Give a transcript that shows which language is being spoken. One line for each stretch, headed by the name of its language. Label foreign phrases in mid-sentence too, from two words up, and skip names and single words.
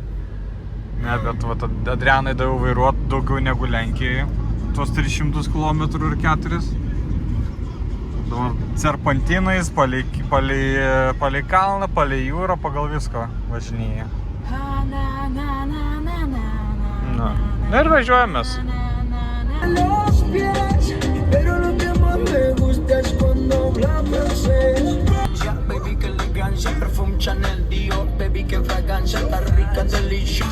Lithuanian: Ne, bet va, Adrianai daviau vairuoti daugiau negu Lenkijoje. Tuos 300 km ir 4. Serpantinais, palei kalną, palei jūrą, pagal viską važinėja. Ir važiuojamės.
Spanish: Baby, que elegancia, perfume Chanel, Dior, baby, que fragancia, está rica, deliciosa.